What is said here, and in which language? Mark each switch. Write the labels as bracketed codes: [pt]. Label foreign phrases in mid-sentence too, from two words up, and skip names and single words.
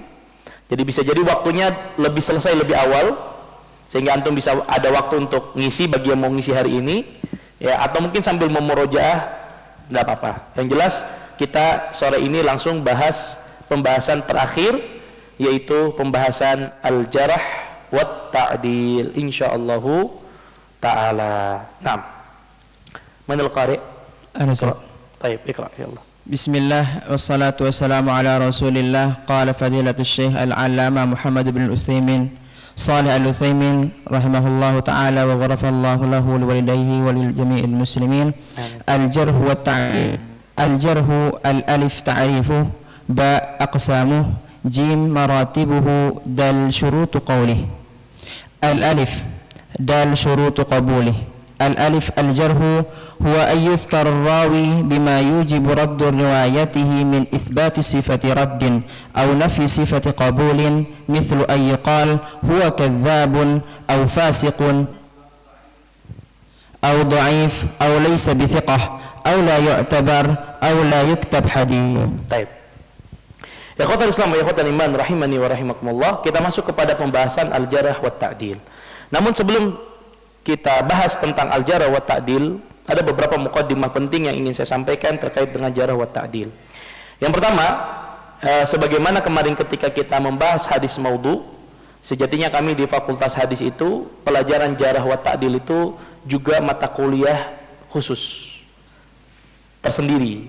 [id] Jadi bisa jadi waktunya lebih selesai lebih awal, sehingga antum bisa ada waktu untuk ngisi bagi yang mau ngisi hari ini, ya, atau mungkin sambil memurojaah, nggak apa-apa. Yang jelas kita sore ini langsung bahas pembahasan terakhir, yaitu pembahasan [ar] الجرح والتعديل إن شاء الله تعالى. نعم. من القارئ'? أنا سأ. Baik, اقرأ يا الله. بسم الله والصلاة والسلام على رسول الله. قال فضيلة الشيخ العلامة محمد بن عثيمين صالح العثيمين رحمه الله تعالى وغفر الله له ولوالديه وللجميع المسلمين. الجرح والتعديل. الجرح الألف تعريفه، باء أقسامه، جيم مراتبه، دال شروط قوله. الألف دال شروط قبوله. الألف الجرح هو أن يذكر الراوي بما يوجب رد روايته من إثبات صفة رد أو نفي صفة قبول، مثل أن يقال هو كذاب أو فاسق أو ضعيف أو ليس بثقة أو لا يعتبر أو لا يكتب حديث. طيب. يا إخوة الإسلام وإخوة الإيمان رحمني ورحمكم الله, [id] kita masuk kepada pembahasan [ar] الجرح والتعديل. [id] Namun sebelum kita bahas tentang [ar] الجرح والتعديل, [id] ada beberapa muqaddimah penting yang ingin saya sampaikan terkait dengan [ar] جرح وتعديل. [id] Yang pertama, sebagaimana kemarin ketika kita membahas hadis maudhu, sejatinya kami di Fakultas Hadis itu pelajaran [ar] جرح وتعديل [id] itu juga mata kuliah khusus tersendiri.